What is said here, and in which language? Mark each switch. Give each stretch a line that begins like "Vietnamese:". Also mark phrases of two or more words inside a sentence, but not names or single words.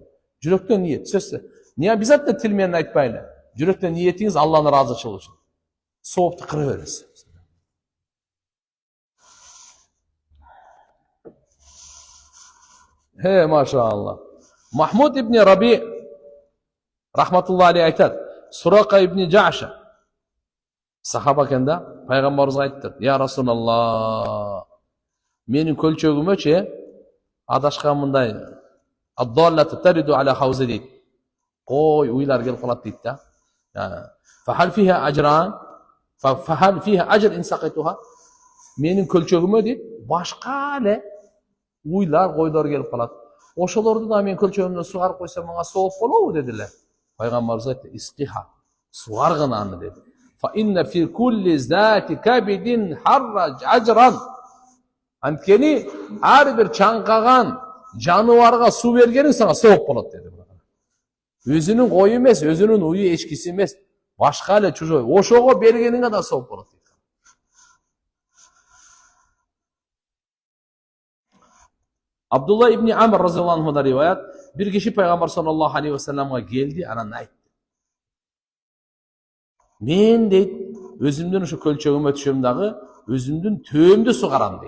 Kyrgyz: Жүрөктөн ниет, сөзсүз.
Russian: Не обязательно
Kyrgyz: тил менен айтпайлы. Жүрөктөн ниетиңиз Алланын ыраазычылыгы үчүн. Соопту кыра бересиз. Машаалла. Махмуд ибн Раби
Arabic: رحمة الله عليه
Kyrgyz: айтат: Сурака ибн Жаша сахаба экен да, пайгамбарыбызга айтты:
Arabic: "يا رسول الله,
Kyrgyz: менин көлчөгүмөчү адашкан мындай
Arabic: الضالة ترد على حوضي
Kyrgyz: дейт. Кой уйлар келип калат дейт да.
Arabic: فهل فيها أجرا فهل فيها أجر إن سقيتها."
Kyrgyz: Менин көлчөгүмө дейт, башка эле уйлар, койдор келип калат. Ошолорду да мен көлчөгүмдөн сугарып койсом мага сооп болобу дедилер. Пайгамбарыбыз айтты: "Искиха, сугаргын аны" деди.
Arabic: فإن في كل ذات كبد حرى أجرا.
Kyrgyz: Анткени ар бир чаңкаган жаныбарга суу бергениң сага сооп болот деди. Өзүнүн кою эмес, өзүнүн уyu эчкиси эмес, башка эле чужой. Ошого бергениңе да сооп болот дейт. Абдулла ибн Амр
Arabic: رضي الله عنه
Kyrgyz: риваят, бир киши пайгамбар
Arabic: صلى الله عليه وسلم
Kyrgyz: келди, анан айтты: "Мен дейт, өзүмдүн ушу көлчөгүмө түшөм дагы, өзүмдүн төөмдү сугарам дейт.